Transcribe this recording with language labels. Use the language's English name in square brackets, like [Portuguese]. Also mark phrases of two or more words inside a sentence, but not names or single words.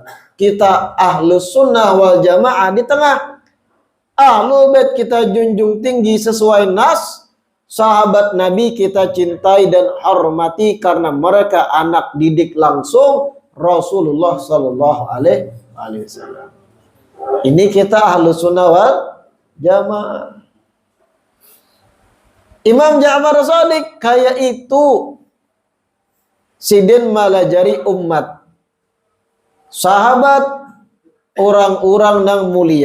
[Indonesian] Kita Ahlus Sunnah wal Jamaah di tengah. Ahlul Bait kita junjung tinggi sesuai nas. Sahabat Nabi kita cintai dan hormati karena mereka anak didik langsung Rasulullah Sallallahu Alaihi Wasallam. Ini kita Ahlus Sunnah wal Jamaah. [Banjar] Imam Ja'far Shadiq kayak itu sidin malajari umat. [Indonesian] Sahabat orang-orang yang mulia.